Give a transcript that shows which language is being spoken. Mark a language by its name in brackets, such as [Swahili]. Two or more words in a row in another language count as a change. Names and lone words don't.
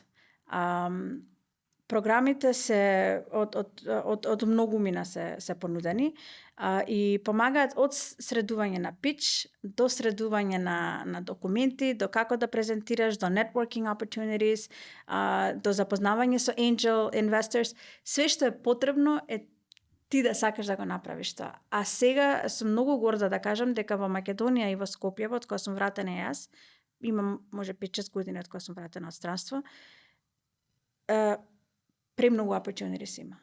[Macedonian] Програмите се од многу мина се понудени и помагаат од средување на pitch до средување на документи, до како да презентираш, до [English] networking opportunities, [Macedonian] до запознавање со [English] angel investors. [Macedonian] Све што е потребно е ти да сакаш да го направиш тоа. А сега сум многу горда да кажам дека во Македонија и во Скопје, од кога сум вратена јас, имам може 5-6 години од кога сум вратена од странство, премногу opportunities има.